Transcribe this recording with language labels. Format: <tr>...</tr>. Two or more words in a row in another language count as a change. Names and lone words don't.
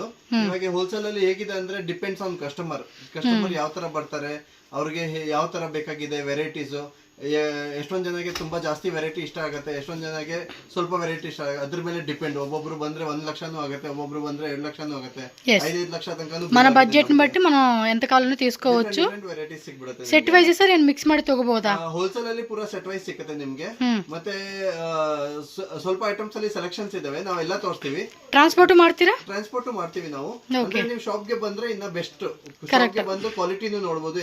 <kn>ಇವಾಗ ಹೋಲ್ಸೇಲ್ ಅಲ್ಲಿ ಹೇಗಿದೆ ಅಂದ್ರೆ</kn> <en>depends on customer</en> <kn>ಯಾವ ತರ ಬರ್ತಾರೆ, ಅವ್ರಿಗೆ ಯಾವ ತರ ಬೇಕಾಗಿದೆ ವೆರೈಟೀಸ್. ಎಷ್ಟೊಂದ್ ಜನಕ್ಕೆ ತುಂಬಾ ಜಾಸ್ತಿ ವೆರೈಟಿ ಇಷ್ಟ ಆಗುತ್ತೆ, ಎಷ್ಟೊಂದ್ ಜನಕ್ಕೆ ಸ್ವಲ್ಪ ವೆರೈಟಿ ಇಷ್ಟ ಆಗುತ್ತೆ. ಅದ್ರ ಮೇಲೆ ಡಿಪೆಂಡ್. ಒಬ್ಬೊಬ್ರು ಬಂದ್ರೆ 1 ಲಕ್ಷನೂ ಆಗುತ್ತೆ, ಒಬ್ಬೊಬ್ರು ಬಂದ್ರೆ 2 ಲಕ್ಷನೂ ಆಗುತ್ತೆ, 5 ಲಕ್ಷ ತನಕ</kn> <te>మన బడ్జెట్ ని బట్టి మనం ఎంత కావాలన్నా తీసుకోవచ్చు.</te> <kn>ವೆರೈಟೀಸ್ ಸಿಗ್ಬಿಡುತ್ತೆ.</kn> <en>set wise sir</en> <kn>ಏನ್ ಮಿಕ್ಸ್ ಮಾಡಿ ತಗೋಬಹುದಾ? ಹೋಲ್ಸೇಲ್ ಅಲ್ಲಿ ಪೂರಾ</kn> <en>set wise</en> <kn>ಸಿಗುತ್ತೆ ನಿಮ್ಗೆ. ಮತ್ತೆ ಸ್ವಲ್ಪ ಐಟಮ್ಸ್ ಅಲ್ಲಿ ಸೆಲೆಕ್ಷನ್ಸ್ ಇದಾವೆ, ನಾವೆಲ್ಲ ತೋರಿಸ್ತೀವಿ. ಟ್ರಾನ್ಸ್ಪೋರ್ಟ್ ಮಾಡ್ತೀರಾ? ಟ್ರಾನ್ಸ್ಪೋರ್ಟ್ ಮಾಡ್ತೀವಿ ನಾವು. ಅಂದ್ರೆ ನೀವು ಶಾಪ್ ಗೆ ಬಂದ್ರೆ ಇನ್ನ ಬೆಸ್ಟ್. ಶಾಪ್ ಗೆ ಬಂದು ಕ್ವಾಲಿಟಿನೂ ನೋಡಬಹುದು.</kn>